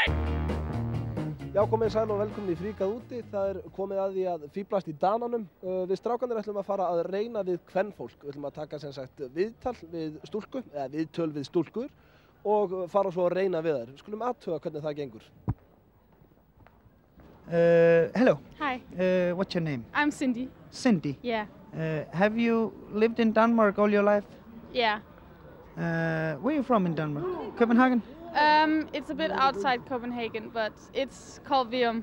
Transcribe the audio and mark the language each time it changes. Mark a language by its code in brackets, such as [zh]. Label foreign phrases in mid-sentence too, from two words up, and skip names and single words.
[is] Já, komið sæl og velkomin í Fríkað úti. Það er komið að því að fíblast í Dananum. Við strákarnir ætlum að fara að reyna við kvenfólk. Við ætlum að taka sem sagt viðtal við stúlku, eða viðtöl við stúlkur og fara svo að reyna við þær. Við skulum athuga hvernig það gengur. [en] Hello. Hi. What's your name? I'm Cindy. Cindy? Yeah. Have you lived in Denmark all your life? Yeah. Where are you from in Denmark? Copenhagen? It's a bit outside Copenhagen, but it's called Virum.